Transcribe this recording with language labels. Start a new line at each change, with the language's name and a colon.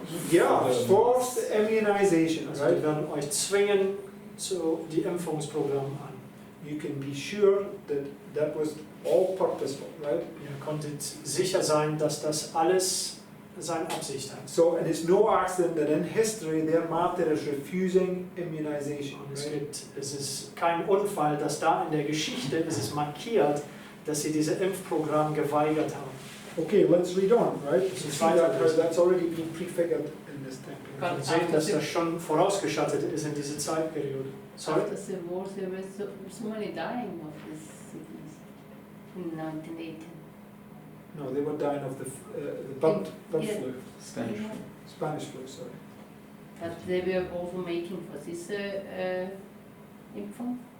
English: Yeah, forced immunization,
German: Also
English: right?
German: die werden euch zwingen zu die Impfungsprogramme an.
English: You can be sure that that was all purposeful, right?
German: Ihr konntet sicher sein, dass das alles seine Absicht hat.
English: So, and it's no accident that in history their martyr is refusing immunization,
German: Und
English: right?
German: es ist kein Unfall, dass da in der Geschichte ist es markiert, dass sie diese Impfprogramm geweigert haben.
English: Okay, let's read on, right? Let's You see read on. that's already been prefigured in this temple.
German: Wir sehen, dass das schon vorausgeschattet ist in diese Zeitperiode.
English: Sorry? After the war, there were so many dying of this sickness in 1918. No, they were dying of the bird Yeah. flu, Spanish. Spanish flu, sorry. But they were also making for this Impfung.